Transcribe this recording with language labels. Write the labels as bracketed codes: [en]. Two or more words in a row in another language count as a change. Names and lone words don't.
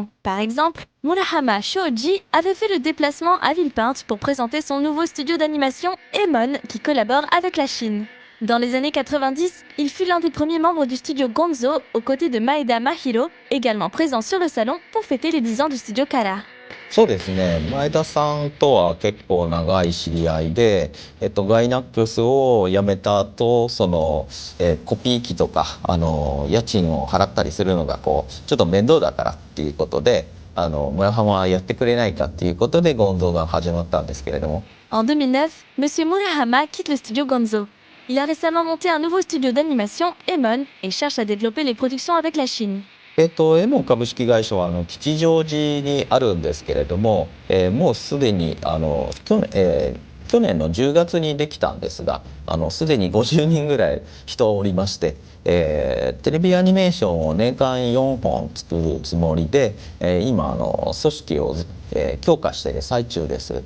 [fr] Par exemple, Murahama Shoji avait fait le déplacement à Villepinte pour présenter son nouveau studio d'animation Emon qui collabore avec la Chine. Dans les années 90, il fut l'un des premiers membres du studio Gonzo aux côtés de Maeda Mahiro, également présent sur le salon pour fêter les 10 ans du studio Kara. [ja] そうですね、前田さんとは結構長い知り合いで、ガイナックスを辞めた後、コピー機とか家賃を払ったりするのがちょっと面倒だからっていうことで、村浜はやってくれないかっていうことでゴンゾが始まったんですけれども。 [fr] En 2009, Monsieur Murahama quitte le studio Gonzo. Il a récemment monté un nouveau studio d'animation, Emon, et cherche à développer les productions avec la Chine. [ja] エモン株式会社は吉祥寺にあるんですけれども、もうすでに去年の10月にできたんですが、すでに50人ぐらい人おりまして、テレビアニメーションを年間4本作るつもりで、今組織を強化している最中です。